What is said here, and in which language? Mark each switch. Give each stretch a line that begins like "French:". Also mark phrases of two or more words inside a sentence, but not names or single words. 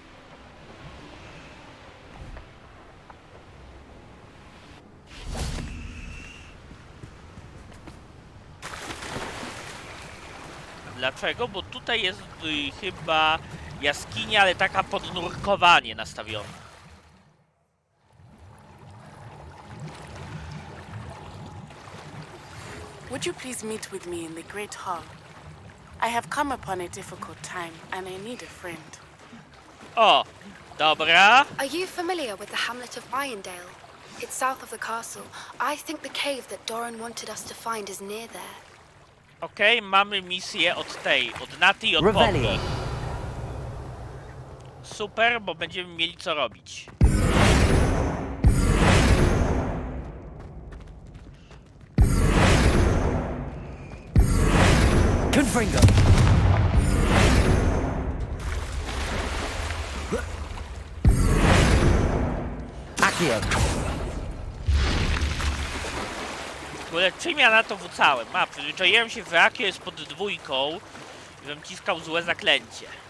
Polish: Dlaczego? Bo tutaj jest chyba jaskinia, ale taka pod nurkowanie nastawiona.
English: Would you please meet with me in the Great Hall? I have come upon a difficult time, and I need a friend.
Polish: O, dobra.
English: Are you familiar with the hamlet of Irondale? It's south of the castle. I think the cave that Doran wanted us to find is near there.
Polish: Okej, mamy misję od tej, od Naty i od Revelio. Poppy. Super, bo będziemy mieli co robić. Confringo. Accio. W ogóle czym ja na to wrzucałem? Przyzwyczaiłem się, że Akio jest pod dwójką i żebym ciskał złe zaklęcie.